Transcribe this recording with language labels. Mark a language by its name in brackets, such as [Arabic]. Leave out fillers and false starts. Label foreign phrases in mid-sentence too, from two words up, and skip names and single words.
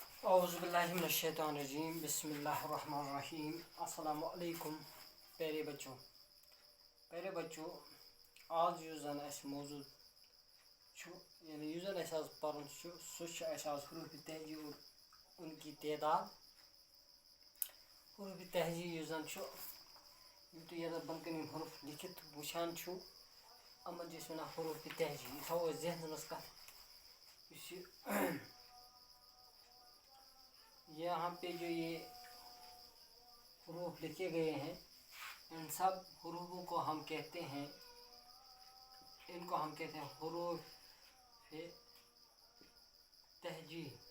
[Arabic] اعوذ باللہ من الشیطان الرجیم بسم اللہ الرحمن الرحیم السلام علیکم [Urdu] پیارے بچوں [Kashmiri] آج یُس زن اَسہِ موضوع چھُ یعنی یُس زن اَسہِ آز پَرُن چھُ سُہ چھُ اَسہِ آز [Urdu] حروف تہجی اور ان کی تعداد [Kashmiri] حروف تہجی یُس زن چھُ یِم تُہۍ یَتھ بۄنہٕ کَنہِ یِم حروف لیکھِتھ وٕچھان چھُو یِمن چھِ أسۍ وَنان حروف تہجی. یہِ تھاوو أسۍ ذہنَس منٛز کَتھ یُس [Urdu] یہاں پہ جو یہ حروف لکھے گئے ہیں ان سب حروفوں کو ہم کہتے ہیں حروف تہجی.